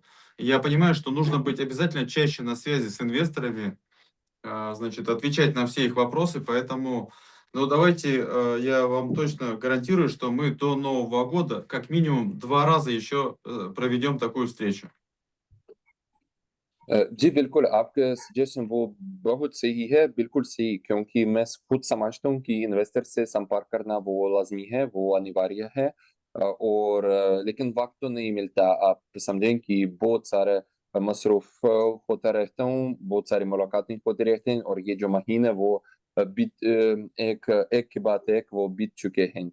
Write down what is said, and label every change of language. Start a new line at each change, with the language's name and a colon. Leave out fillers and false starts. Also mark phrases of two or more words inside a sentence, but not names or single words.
Russian: Я понимаю, что нужно быть обязательно чаще на связи с инвесторами, значит, отвечать на все их вопросы. Поэтому, ну, давайте, я вам точно гарантирую, что мы до Нового года как минимум 2 раза еще проведем такую встречу.
Hindi: जी बिल्कुल, आपका सजेशन वो बहुत सही है, बिल्कुल सही, क्योंकि मैं खुद समझता हूँ कि इन्वेस्टर से संपर्क करना वो लाज़मी है, वो अनिवार्य है, और लेकिन वक्त तो नहीं मिलता. आप समझें कि बहुत सारे मसरूफ होता रहता हूँ, बहुत सारी मुलाकातें होती रहती हैं, और ये जो महीने वो एक के बाद एक वो बीत चुके हैं.